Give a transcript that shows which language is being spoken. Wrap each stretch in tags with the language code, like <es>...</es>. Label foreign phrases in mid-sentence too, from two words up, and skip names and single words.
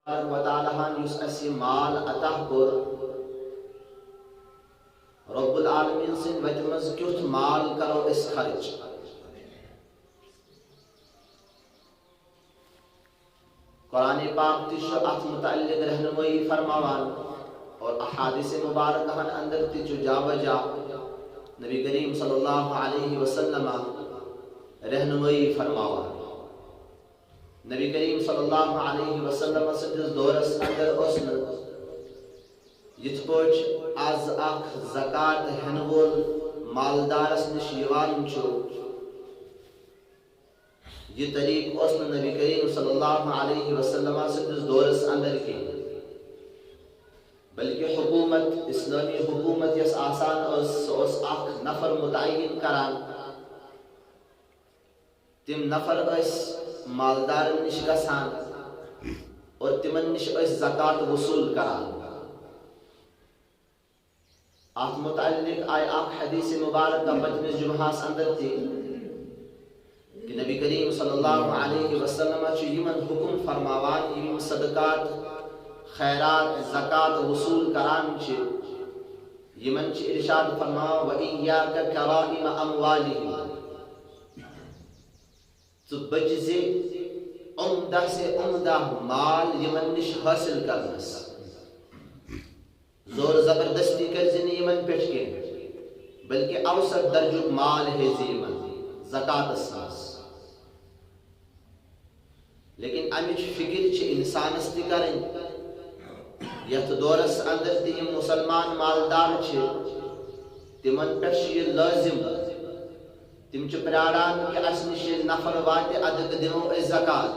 <ks>وتعالى یُس اَسہِ مال عطا کوٚر رب العالمین سٕنٛدِ وتہِ منٛز کیُتھ مال کرو أسۍ خرچ. قرآن پاک تہِ چھُ اتھ متعلق رہنمٲیی فرماوان اور احادیث مبارکہن اندر تہِ چھُ جا بجا نبی کریم</ks> <ar>صلی اللہ علیہ وسلم</ar> <ks>رہنمٲیی فرماوان. نبی کریم</ks> <ar>صلی اللہ علیہ وسلم</ar> <ks>سندس دورس اندر اوس نہٕ یِتھ پٲٹھۍ آز اکھ زکات ہٮ۪نہٕ وول مالدارس نِش یِوان چھُ یہ طریق اوس نہٕ نبی کریم</ks> <ar>صلی اللہ علیہ وسلم</ar> <ks>سندس دورس اندر کینٛہہ بلکہ حکومت اسلامی حکومت یس آسان ٲس سۄ اوس اکھ نفر متعین کران. تِم نفر ٲسۍ مالدارن نش گژھان اور تمن نش زکات وصول کران. اتھ متعلق آئی اکھ حدیث مبارکہ بجمس جمعہس اندر تھی کہ نبی کریم</ks> <ar>صلی اللہ علیہ وسلم</ar> <ks>یمن حکم فرماوان یم صدقات خیرات زکات وصول کران یمن ارشاد فرماوان</ks> <ar>وَإِيَّاكَ كَرَائِمَ أَمْوَالِهِمْ</ar> <ks>ژٕ بچ زِ عمدہ سے عمدہ مال یمن نش حاصل کرنس. زور زبردستی کر زِ نہٕ یمن پٮ۪ٹھ کینٛہہ بلکہ اوسط درجُک مال ہیزِ یمن زکاتس منٛز. لیکن امچ فکر چھِ انسانس تہِ کرٕنۍ یتھ دورس اندر تہِ یم مسلمان مالدار چھِ تمن پٮ۪ٹھ چھُ یہ لٲزم تم چھِ پراران کہ اس نش نفر واتہِ ادٕ دِمو أسۍ زکات.</ks>